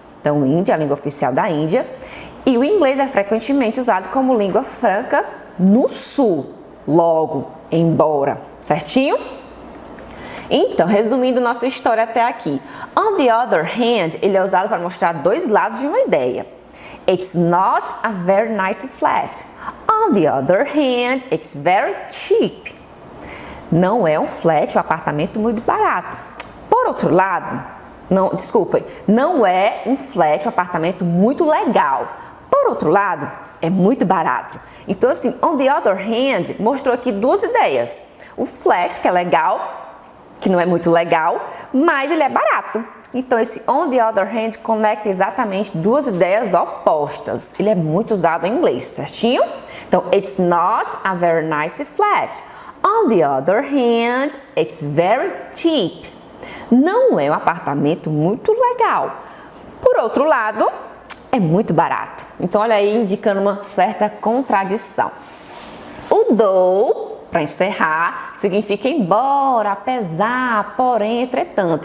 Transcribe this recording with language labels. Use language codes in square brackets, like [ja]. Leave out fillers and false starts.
[pt] Então, o hindi é a língua oficial da Índia e o inglês é frequentemente usado como língua franca no Sul, logo, embora, certinho? Então, resumindo nossa história até aqui. [en] On the other hand, [pt] ele é usado para mostrar dois lados de uma ideia. [en] It's not a very nice flat. On the other hand, it's very cheap. [pt] Não é um flat, um apartamento muito barato. Por outro lado, não é um flat, um apartamento muito legal. Por outro lado, é muito barato. Então, assim, [en] on the other hand, [pt] mostrou aqui duas ideias. O flat, que é legal, que não é muito legal, mas ele é barato. Então, esse [en] on the other hand [pt] conecta exatamente duas ideias opostas. Ele é muito usado em inglês, certinho? [en] Então, it's not a very nice flat. On the other hand, it's very cheap. [pt] Não é um apartamento muito legal. Por outro lado, é muito barato. Então, olha aí, indicando uma certa contradição. O though, para encerrar, significa embora, apesar, porém, entretanto.